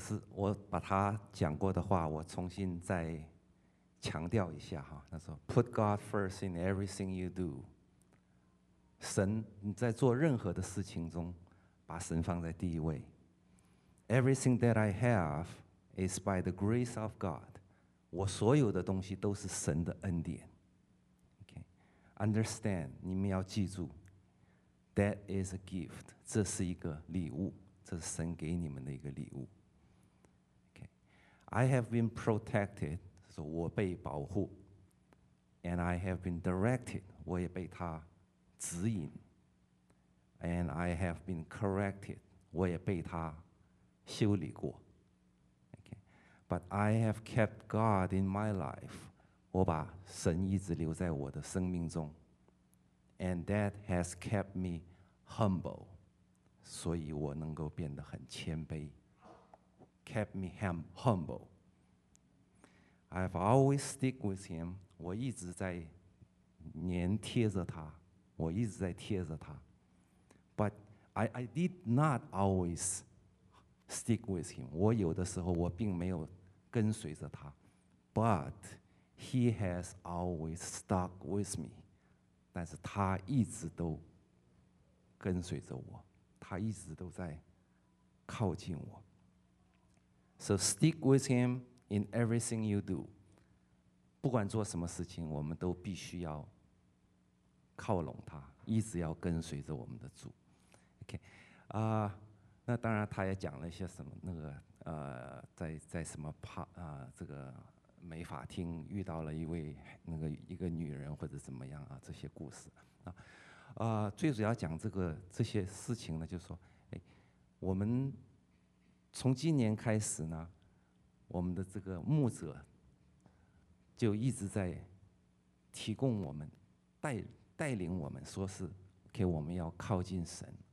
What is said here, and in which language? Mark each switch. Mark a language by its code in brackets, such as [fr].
[zh] 我把他讲过的话我重新再强调一下哈。他说 [en] Put God first in everything you do. [zh] 神你在做任何的事情中把神放在第一位。 [en] Everything that I haveIs by the grace of God. [zh] 我所有的东西都是神的恩典。 [en] Okay. Understand, [zh] 你们要记住 [en] that is a gift. [zh] 这是一个礼物，这是神给你们的一个礼物。 [en] Okay. I have been protected, [zh] 说我被保护。 [en] And I have been directed, [zh] 我也被他指引。 [en] And I have been corrected, [zh] 我也被他修理过。 [en] But I have kept God in my life. [zh] 我把神一直留在我的生命中。 [en] And that has kept me humble. [zh] 所以我能够变得很谦卑。 [en] Kept me humble. I've always stick with him. [zh] 我一直在黏贴着他。我一直在贴着他。 [en] But I did not always stick with him. [zh] 我有的时候我并没有跟随着他 ， [en] but he has always stuck with me. [zh] 但是他一直都跟随着我，他一直都在靠近我。 [en] So stick with him in everything you do. [zh] 不管做什么事情，我们都必须要靠拢他，一直要跟随着我们的主。 [en] OK， 啊。 [zh] 那当然他也讲了一些什么那个在什么怕这个美发厅遇到了一位那个一个女人或者怎么样啊这些故事啊最主要讲这个这些事情呢就是说哎我们从今年开始呢我们的这个牧者就一直在提供我们带领我们说是 OK 我们要靠近神